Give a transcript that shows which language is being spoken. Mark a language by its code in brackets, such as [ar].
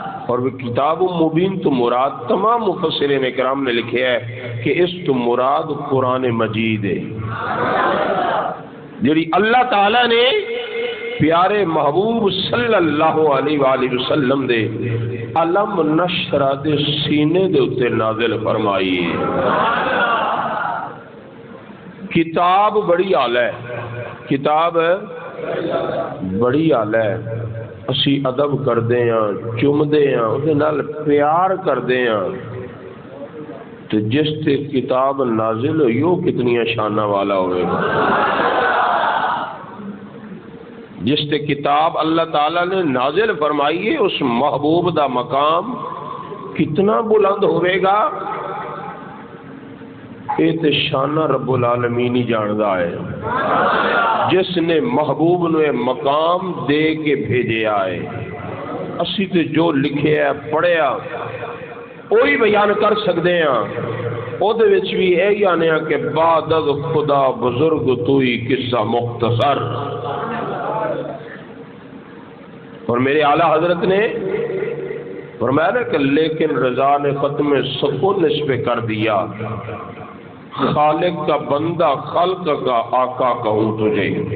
[pa] اور وہ کتاب مبین تو مراد تمام مفسرین کرام نے لکھا ہے کہ اس تو مراد قرآن مجید ہے، جڑی اللہ تعالی نے پیارے محبوب صلی اللہ علیہ وآلہ وسلم دے علم نشرہ دے سینے دے اتے نازل فرمائی ہے. کتاب بڑی اعلی ہے، کتاب بڑی اعلی ہے. اسی ادب کردے ہیں، چومدے ہیں، اس نال پیار کردے ہیں، تو جس تے کتاب نازل ہوئی وہ کتنی شانہ والا ہوئے گا. جس تے کتاب اللہ تعالیٰ نے نازل فرمائی ہے اس محبوب دا مقام کتنا بلند ہوئے گا، یہ تے شانہ رب العالمین ہی جاندا ہے، جس نے محبوب نے مقام دے کے بھیجے آئے. اسی تے جو لکھے ہے پڑھیا وہی بیان کر سکتے ہیں. او دے وچ بھی یہی آنے کہ بعد از خدا بزرگ توئی قصہ مختصر. [ur] اور میرے اعلیٰ حضرت نے فرمایا نا کہ لیکن رضا نے ختم سکون اس پہ کر دیا، خالق کا بندہ خلق کا آقا کہوں تجھے.